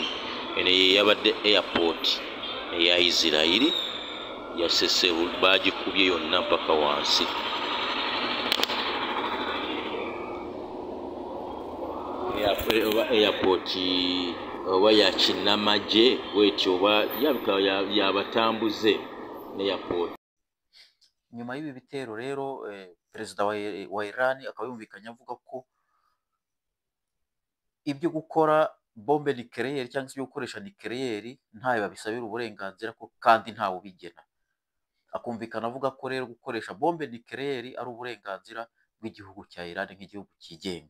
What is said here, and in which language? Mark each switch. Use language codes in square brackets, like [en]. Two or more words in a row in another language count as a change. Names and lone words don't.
[lg] Eno ye yabadde airport eya Isirayiri yasese bagikubye yonna mpaka wansi. Airport oba ya kinnamagye bwetyo oba yabatambuze airport. [rw] Nyuma y'ibi bitero rero perezida wa Iran akaba yumvikanye avuga ko ibyo gukora [fr] bombe nucléaire [rw] cyangwa se ibyo gukoresha nucléaire ntayo babisabira uburenganzira ko kandi ntawe ubigena. Akumvikana avuga ko rero gukoresha [fr] bombe nucléaire [rw] ari uburenganzira bw'igihugu cya Iran nk'igihugu cyigenga.